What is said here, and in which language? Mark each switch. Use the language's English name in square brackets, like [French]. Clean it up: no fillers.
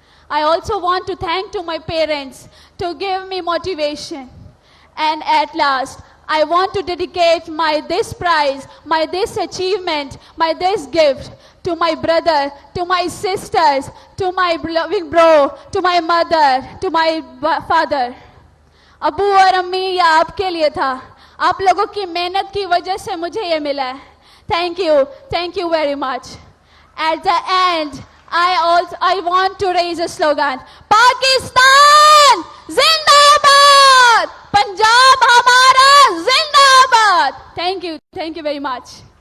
[English] I also want to thank to my parents to give me motivation. And at last, I want to dedicate this prize, this achievement, this gift to my brother, to my sisters, to my loving bro, to my mother, to my father. [Urdu] ابو اور امی یہ آپ کے لیے تھا. آپ لوگوں کی محنت کی وجہ سے مجھے یہ ملا ہے. [English] Thank you very much. At the end, I want to raise a slogan. [Urdu] Pakistan Zindabad! Punjab Hamara Zindabad! [English] Thank you very much.